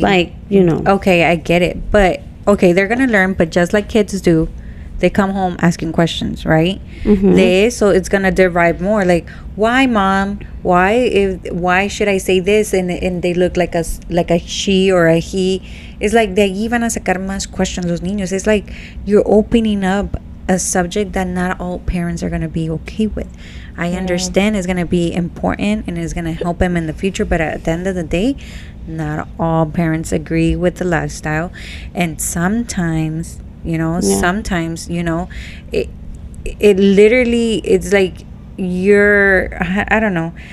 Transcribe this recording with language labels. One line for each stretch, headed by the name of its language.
English: Like, you know. Okay, I get it. But, okay, they're going to learn, but just like kids do, they come home asking questions, right? So it's going to derive more. Like, why, mom? Why should I say this? And they look like a she or a he. It's like
Spanish: de ahí van a sacar más questions los niños.
English: It's like you're opening up a subject that not all parents are going to be okay with. I understand it's going to be important and it's going to help them in the future, but at the end of the day, not all parents agree with the lifestyle. And sometimes, you know, it literally, it's like I don't know.